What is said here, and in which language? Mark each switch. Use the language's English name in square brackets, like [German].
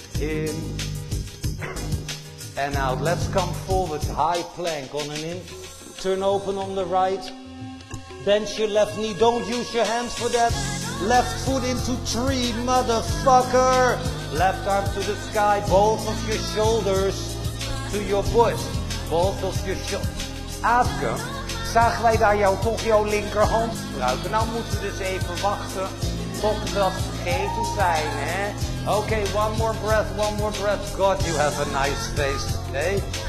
[English] In and out. Let's come forward, high plank on an in. Turn open on the right. Bend your left knee, don't use your hands for that. Left foot into 3, motherfucker. Left arm to the sky, both of your shoulders to your butt. Both of your shoulders. [Dutch] Aafke, zagen wij daar jou toch jouw linkerhand gebruiken? Nou moeten we dus even wachten tot we dat vergeten zijn, hè? [English] Oké, 1 more breath, 1 more breath. God, you have a nice face today.